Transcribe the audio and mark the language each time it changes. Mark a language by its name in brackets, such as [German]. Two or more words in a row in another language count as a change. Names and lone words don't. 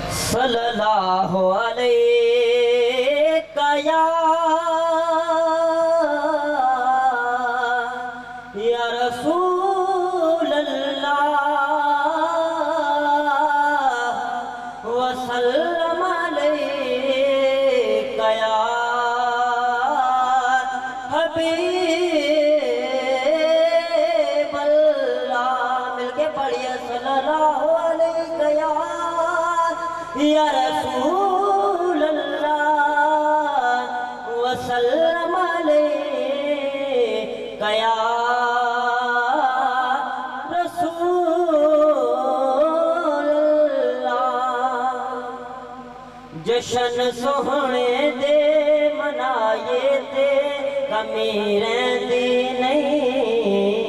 [Arabic] صلى الله عليك يا رسول الله وسلم عليك يا حبيب الله. मिलके पढ़िए صلى الله عليك يا رسول الله وسلم عليك يا رسول الله. [Punjabi] جشن سوہنے دے منائے تے کمی رہندی نہیں.